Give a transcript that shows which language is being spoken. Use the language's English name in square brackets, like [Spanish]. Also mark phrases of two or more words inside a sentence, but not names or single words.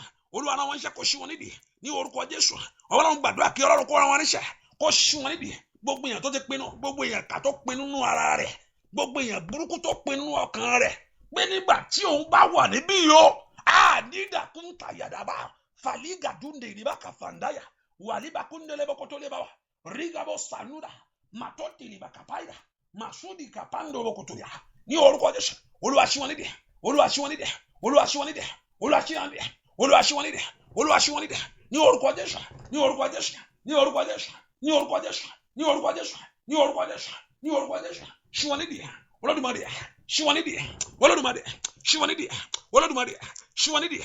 [Yoruba] Olúwa rán wọn níṣẹ́ kó ṣí wọn nídìí ní orúkọ Jésù. Ọlọ́run gbàdúrà kí Ọlọ́run kó rán wọn níṣẹ́ kó ṣí wọn nídìí. Gbogbo èèyàn tó ti pinnu, gbogbo èèyàn kà tó pinnu nínú ara rẹ̀, gbogbo èèyàn burúkú tó pinnu nínú ọkàn rẹ̀ pé nígbà tí òun bá wà níbí yìí ó nídàkúntà yàdàbà fàlígà dúndé ìrìbá kàfàndáyà wàlíbà kúndélé bọ́kọ́tó lé báwà rígàbọ̀ sànúdà màtọ́tì ìrìbà kàpáyà màsúdì kàpándó bọ́kọ́tó yà ní orúkọ Jésù. Olúwa ṣí wọn nídìí, Olúwa ṣí wọn nídìí, Olúwa ṣí wọn nídìí, Olúwa ṣí wọn nídìí, Olúwa ṣí wọn nídìí, Olúwa ṣí wọn nídìí ní orúkọ Jésù, ní orúkọ Jésù, ní orúkọ Jésù, ní orúkọ Jésù, ní orúkọ Jésù, ní orúkọ Jésù, ní orúkọ Jésù. Ṣí wọn nídìí, Olódùmarè ṣí wọn nídìí, Olódùmarè ṣí wọn nídìí, Olódùmarè ṣí wọn nídìí.